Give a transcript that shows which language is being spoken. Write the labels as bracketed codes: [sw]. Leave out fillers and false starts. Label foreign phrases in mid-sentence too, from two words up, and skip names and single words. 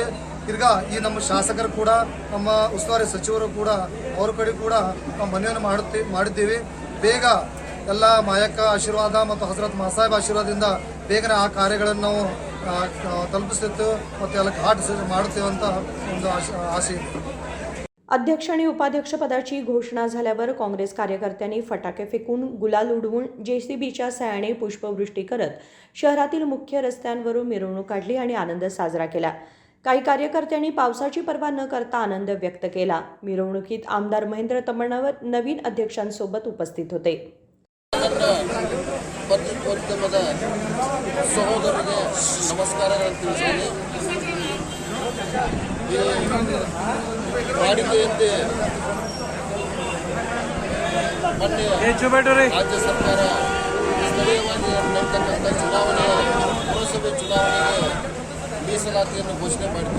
[kn] ಈಗ ಈ ನಮ್ಮ ಶಾಸಕರು ಕೂಡ, ನಮ್ಮ ಉಸ್ತುವಾರಿ ಸಚಿವರು ಕೂಡ ಅವ್ರ ಕಡೆ ಕೂಡ ನಾವು ಮನವಿಯನ್ನು ಮಾಡಿದ್ದೀವಿ. ಬೇಗ ಎಲ್ಲ ಮಾಯಕ್ಕ ಆಶೀರ್ವಾದ ಮತ್ತು ಹಜರತ್ ಮಾಸಾಹಿಬ್ ಆಶೀರ್ವಾದದಿಂದ ಬೇಗನೆ ಆ ಕಾರ್ಯಗಳನ್ನು ನಾವು ತಲುಪಿಸ್ತೇವೆ ಮತ್ತು ಎಲ್ಲ ಘಾಟ್ ಮಾಡುತ್ತೇವೆ ಅಂತ ಒಂದು ಆಸೆ ಇದೆ. [mr] अध्यक्ष आणि उपाध्यक्ष पदाची घोषणा झाल्यावर काँग्रेस कार्यकर्त्यांनी फटाके फेकून, गुलाल उडवून, JCBच्या सहाय्याने पुष्पवृष्टी करत शहरातील मुख्य रस्त्यांवरून मिरवणूक काढली आणि आनंद साजरा केला. काही कार्यकर्त्यांनी पावसाची पर्वा न करता आनंद व्यक्त केला. मिरवणुकीत आमदार महेंद्र तमण्णवर नवीन अध्यक्षांसोबत उपस्थित होते. [kn] ಸಹೋದರರಿಗೆ ನಮಸ್ಕಾರಗಳನ್ನು ತಿಳಿಸ್ತೀನಿ. ವಾಡಿಕೆಯಂತೆ ಮೊನ್ನೆ ರಾಜ್ಯ ಸರ್ಕಾರ ಸ್ಥಳೀಯವಾಗಿ ನಡೆತಕ್ಕಂಥ ಪುರಸಭೆ ಚುನಾವಣೆಗೆ ಮೀಸಲಾತಿಯನ್ನು ಘೋಷಣೆ ಮಾಡಿತು.